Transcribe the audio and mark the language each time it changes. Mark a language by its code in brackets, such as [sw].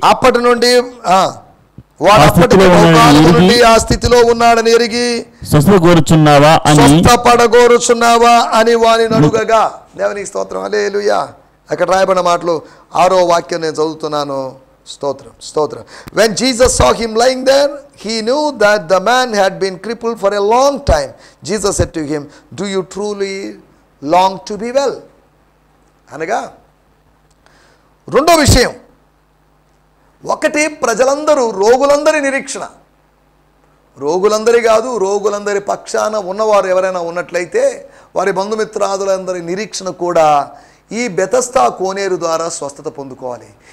[te] అప్పటి నుండి వాడు అప్పటికే బహుకాలం నుండి ఆ స్థితిలో ఉన్నాడని ఎరిగి స్వస్థపడగోరుచున్నావా అని స్వస్థపడగోరుచున్నావా అని వాని అడుగగా. దేవునికి స్తోత్రం. హల్లెలూయా. అక్కడ రాయబడిన మాటలు 6వ వాక్యం నేను చదువుతున్నాను. స్తోత్రం స్తోత్రం. [en] When Jesus saw him lying there, he knew that the man had been crippled for a long time. Jesus said to him, do you truly long to be well? [te] అనగా రెండో విషయం, ఒకటి ప్రజలందరూ రోగులందరి నిరీక్షణ. రోగులందరి కాదు, రోగులందరి పక్షాన ఉన్నవారు ఎవరైనా ఉన్నట్లయితే వారి బంధుమిత్రాదులందరి నిరీక్షణ కూడా ఈ బెతస్తా కోనేరు ద్వారా స్వస్థత పొందుకోవాలి.